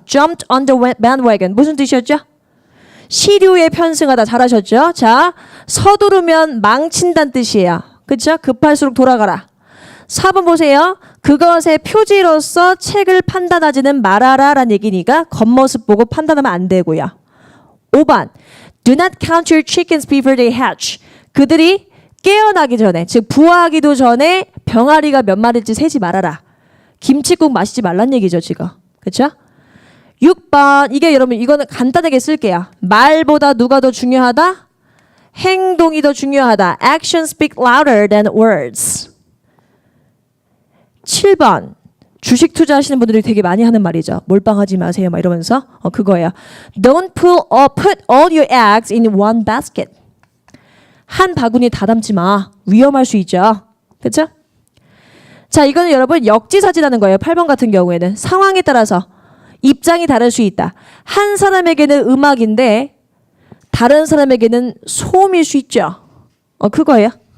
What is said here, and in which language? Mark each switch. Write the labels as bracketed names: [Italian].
[English] Jumped on the bandwagon. [Korean] 무슨 뜻이었죠? 시류에 편승하다. 잘하셨죠? 자, 서두르면 망친다는 뜻이에요. 그렇죠? 급할수록 돌아가라. 4번 보세요. 그것의 표지로서 책을 판단하지는 말아라라는 얘기니까 겉모습 보고 판단하면 안 되고요. 5번. [English] Do not count your chickens before they hatch. [Korean] 그들이 깨어나기 전에, 즉 부화하기도 전에 병아리가 몇 마리일지 세지 말아라. 김칫국 마시지 말란 얘기죠, 지금. 그렇죠? 6번. 이게 여러분 이거는 간단하게 쓸게요. 말보다 누가 더 중요하다? 행동이 더 중요하다. [English] Actions speak louder than words. [Korean] 7번. 주식 투자하시는 분들이 되게 많이 하는 말이죠. 몰빵하지 마세요. 막 이러면서 그거예요. [English] Don't put all your eggs in one basket. [Korean] 한 바구니에 다 담지 마. 위험할 수 있죠. 그렇죠? 자, 이거는 여러분 역지사지라는 거예요. 8번 같은 경우에는 상황에 따라서 입장이 다를 수 있다. 한 사람에게는 음악인데 다른 사람에게는 소음일 수 있죠. 그거예요.